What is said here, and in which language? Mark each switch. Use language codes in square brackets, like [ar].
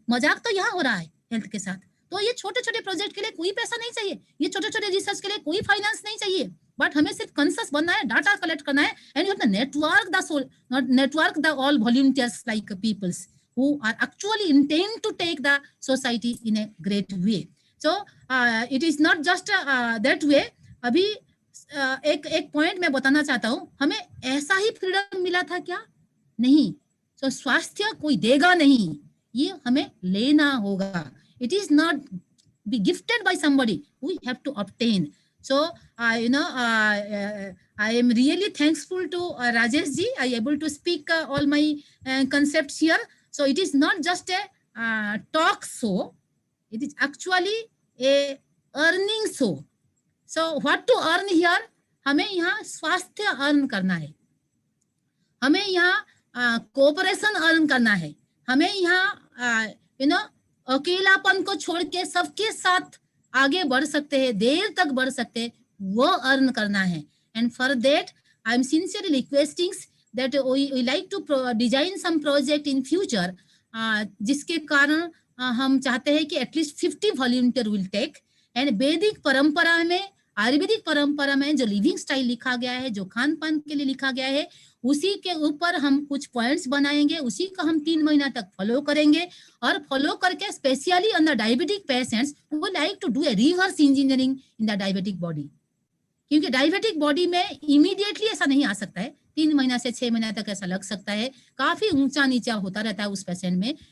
[hi] मजाक तो यहाँ हो रहा है हेल्थ के साथ। तो ये छोटे छोटे प्रोजेक्ट के लिए कोई पैसा नहीं चाहिए, ये छोटे छोटे रिसर्च के लिए कोई फाइनेंस नहीं चाहिए, बट हमें सिर्फ कंसस बनना है, डाटा कलेक्ट करना है, [en] And you have to network the all volunteers like peoples who are actually intend to take the society in a great way. So it is not just that way. [hi] अभी एक point मैं बताना चाहता हूँ, हमें ऐसा ही फ्रीडम मिला था क्या? नहीं। So स्वास्थ्य कोई देगा नहीं, ये हमें लेना होगा। [en] It is not be gifted by somebody, we have to obtain. So I am really thankful to Rajesh ji. I able to speak all my concepts here. So it is not just a talk show, it is actually a earning show. So what to earn here? [hi] हमें यहाँ स्वास्थ्य earn करना है, हमें यहाँ cooperation earn करना है, हमें यहाँ अकेलापन को छोड़ के सबके साथ आगे बढ़ सकते हैं, देर तक बढ़ सकते हैं, वो अर्न करना है। [en] And for that I am sincerely requesting that we like to design some project in future, [hi] जिसके कारण हम चाहते हैं कि [en] At least 50 volunteer will take. [hi] And वैदिक परंपरा में, आयुर्वेदिक परंपरा में जो लिविंग स्टाइल लिखा गया है, जो खान पान के लिए लिखा गया है, उसी के ऊपर हम कुछ पॉइंट्स बनाएंगे, उसी को हम 3 महीना तक फॉलो करेंगे। और फॉलो करके [en] specially on the diabetic patients we would like to do a reverse engineering in the diabetic body, [hi] क्योंकि डायबिटिक बॉडी में इमीडिएटली ऐसा नहीं आ सकता है, 3 महीना से 6 महीना तक ऐसा लग सकता है, काफी ऊंचा नीचा होता रहता है उस पेशेंट में।